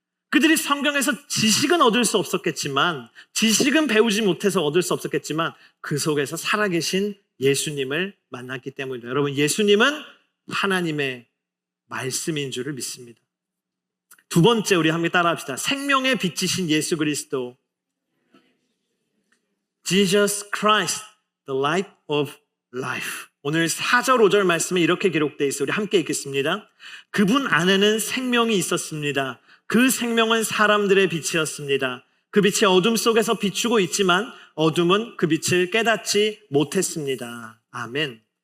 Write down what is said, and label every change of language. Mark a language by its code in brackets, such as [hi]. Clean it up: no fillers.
[ko] 그들이 성경에서 지식은 얻을 수 없었겠지만, 지식은 배우지 못해서 얻을 수 없었겠지만 그 속에서 살아계신 예수님을 만났기 때문입니다. 여러분, 예수님은 하나님의 말씀인 줄을 믿습니다. 두 번째, 우리 함께 따라합시다. 생명의 빛이신 예수 그리스도, [en] Jesus Christ, the light of life. [ko] 오늘 4절 5절 말씀에 이렇게 기록되어 있어요. 우리 함께 읽겠습니다. 그분 안에는 생명이 있었습니다. 그 생명은 사람들의 빛이었습니다. 그 빛이 어둠 속에서 비추고 있지만 어둠은 그 빛을 깨닫지 못했습니다. 아멘.